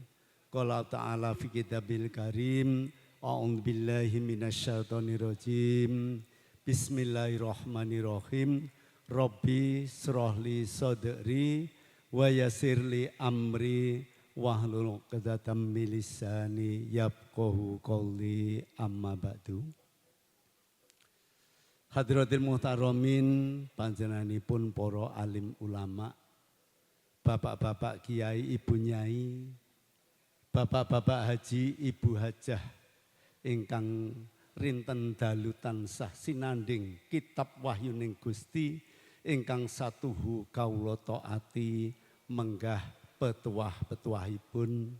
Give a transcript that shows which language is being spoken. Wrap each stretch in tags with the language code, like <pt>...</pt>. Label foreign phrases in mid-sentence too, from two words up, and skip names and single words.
<ar>قال تعالى في كتابه الكريم أعوذ بالله من الشيطان الرجيم. بسم الله الرحمن الرحيم. رب اشرح لي صدري ويسر لي أمري واحلل عقدة من لساني يفقهوا قولي أما بعد. حضرات المحترمين</ar> <jv>panjenenganipun para alim ulama, bapak-bapak kiai, ibu nyai, bapak-bapak haji, ibu hajah ingkang rinten dalu tansah sinanding kitab wahyuning Gusti ingkang satuhu kawula taati menggah petuah-petuahipun.</jv>